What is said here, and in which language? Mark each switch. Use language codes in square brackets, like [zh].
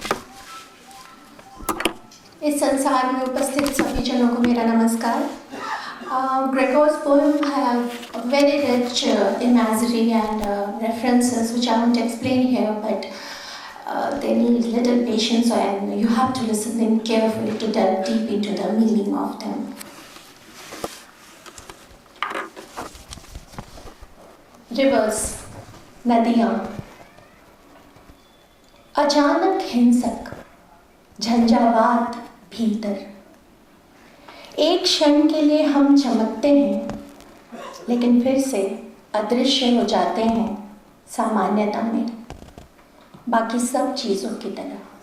[hi] इस संसार में उपस्थित सभी जनों को मेरा नमस्कार. [en] Gregor's poem have a very rich imagery and references which I won't explain here, but they need little patience and you have to listen them carefully to delve deep into the meaning of them. Rivers, [hi] नदियाँ, अचानक हिंसक, झंझावात भीतर. एक क्षण के लिए हम चमकते हैं, लेकिन फिर से अदृश्य हो जाते हैं सामान्यता में, बाकी सब चीज़ों की तरह.